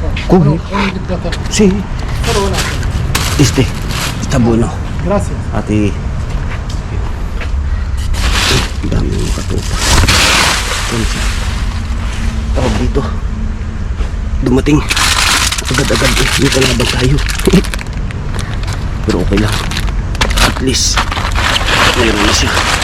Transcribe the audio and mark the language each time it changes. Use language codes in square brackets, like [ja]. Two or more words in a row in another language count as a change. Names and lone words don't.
[es] ¿Cómo? Uno de plátano. Sí. Solo una. Está bueno. Gracias. [tl] Ate. Ang dami yung katupa. Kunsa. Tawag dito. Dumating. Agad-agad eh. May kalaban tayo. Pero okay lang. At least, mayroon na siya.